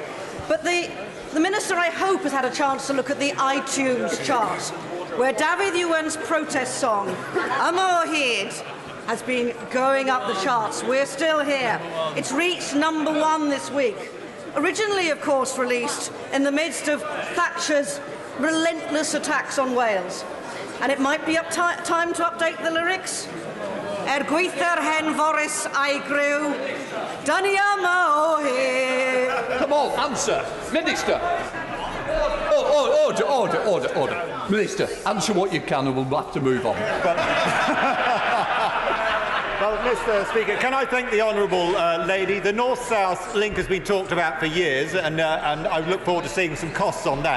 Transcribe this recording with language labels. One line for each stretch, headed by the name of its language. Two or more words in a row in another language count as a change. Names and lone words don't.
English: But the Minister, I hope, has had a chance to look at the iTunes chart, where David Ewan's protest song, Am O Hyd, has been going up the charts. We're still here. It's reached #1 this week. Originally, of course, released in the midst of Thatcher's relentless attacks on Wales. And it might be time to update the lyrics.
Welsh: Gweitha'r hen Boris a'i griw, dyn ni yma o hyd.
English: Come on, answer. Minister. Order. Minister, answer what you can and we'll have to move on. Well, Mr. Speaker, can I thank the Honourable Lady? The North-South link has been talked about for years, and I look forward to seeing some costs on that.